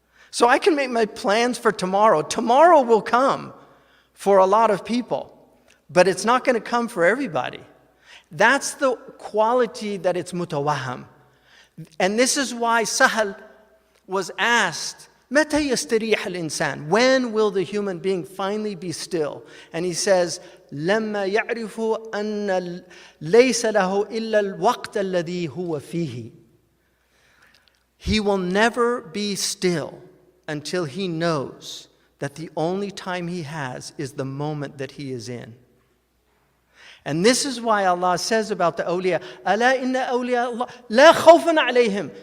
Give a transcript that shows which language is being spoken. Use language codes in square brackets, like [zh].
[en] So I can make my plans for tomorrow. Tomorrow will come for a lot of people, but it's not going to come for everybody. That's the quality that it's mutawaham. And this is why Sahal was asked, [ar] متى يستريح الإنسان? [en] When will the human being finally be still? [ar] And he says, لما يعرف أن ليس له إلا الوقت الذي هو فيه. [en] He will never be still until he knows that the only time he has is the moment that he is in. And this is why Allah says about the awliya, [ar] ألا إن أولياء الله لا خوف عليهم.